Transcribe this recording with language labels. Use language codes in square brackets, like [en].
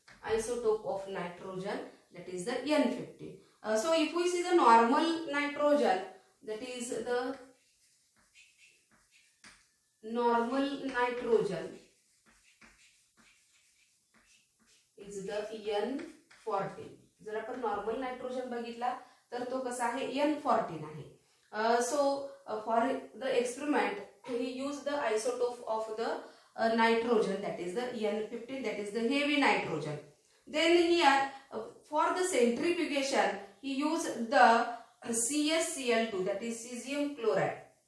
[en] Isotope of nitrogen, that is the N15. So if we see the normal nitrogen, that is the normal nitrogen is the N14. [mr] जर आपण normal nitrogen बघितला तर तो कसा आहे, N14 आहे. [en] So for the experiment he used the isotope of the nitrogen, that is the N15, that is the heavy nitrogen. Then here for the centrifugation he used the CsCl2, that is cesium chloride.